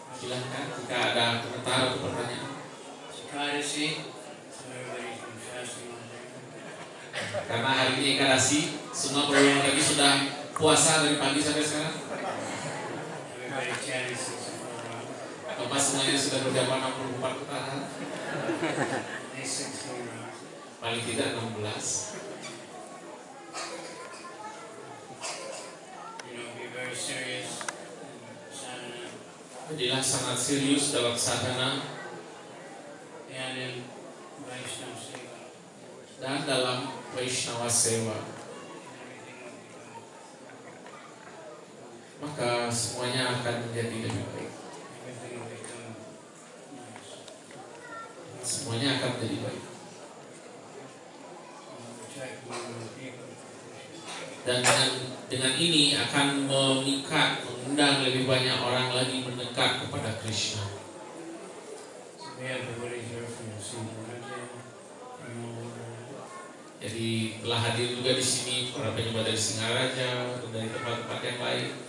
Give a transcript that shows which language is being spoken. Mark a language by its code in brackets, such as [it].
[id] Silahkan jika ada komentar atau pertanyaan. [en] Ekadasi, so everybody's been fasting all day. [id] Karena hari ini Ekadasi, semua berulang lagi sudah puasa dari pagi sampai sekarang. [en] Everybody chanting 64 rounds. [id] Bapak semuanya sudah berjamaah 64 putaran. [en] At least 16 rounds. [id] Paling tidak 16. [en] You know, be very serious in sadhana [id] Jadilah sangat serius dalam sadhana [en] and in Vaishnava seva. [id] dan dalam Vaishnava Seva. [en] Everything will be good. [id] Maka semuanya akan menjadi lebih baik. [en] Everything will become nice. [id] Semuanya akan menjadi baik. [en] We try to move more people. [id] Dan dengan ini akan mengikat, mengundang lebih banyak orang lagi mendekat kepada Krishna. [en] So we have devotees here from Singapore, from all over. [id] Jadi telah hadir juga di sini para penyembah dari Singaraja dan dari tempat-tempat yang lain.